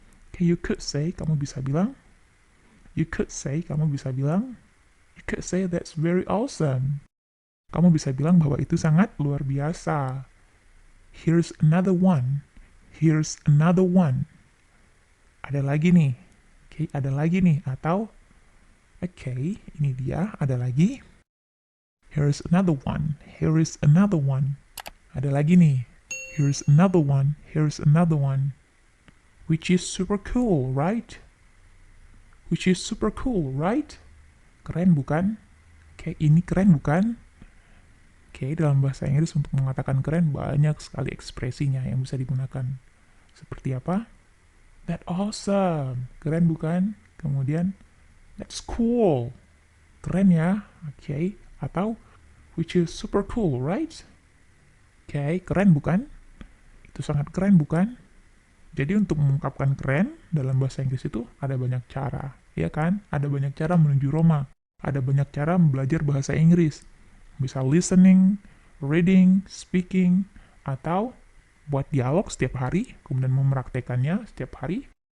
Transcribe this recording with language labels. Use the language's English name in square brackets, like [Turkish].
[English] Okay, you could say, [Indonesian] kamu bisa bilang. [English] You could say, kamu bisa bilang. You could say that's very awesome. [Indonesian] Kamu bisa bilang bahwa itu sangat luar biasa. [English] Here's another one. Here's another one. [Indonesian] Ada lagi nih. Oke, ada lagi nih. Atau, oke, ini dia, ada lagi. [English] Here's another one. Here is another one. [Indonesian] Ada lagi nih. [English] Here's another one. Here's another one. Which is super cool, right? Which is super cool, right? [Indonesian] Keren bukan? Oke, ini keren bukan? Oke, dalam bahasa Inggris untuk mengatakan keren banyak sekali ekspresinya yang bisa digunakan. Seperti apa? [English] That awesome. [Indonesian] Keren bukan? Kemudian, [English] that's cool. [Indonesian] Keren ya? Oke. Atau, which is super cool, right? Oke, keren bukan? Itu sangat keren bukan? Jadi untuk mengungkapkan keren dalam bahasa Inggris itu ada banyak cara, ya kan? Ada banyak cara menuju Roma. Ada banyak cara belajar bahasa Inggris. Bisa listening, reading, speaking, atau buat dialog setiap hari, kemudian mempraktekannya setiap hari.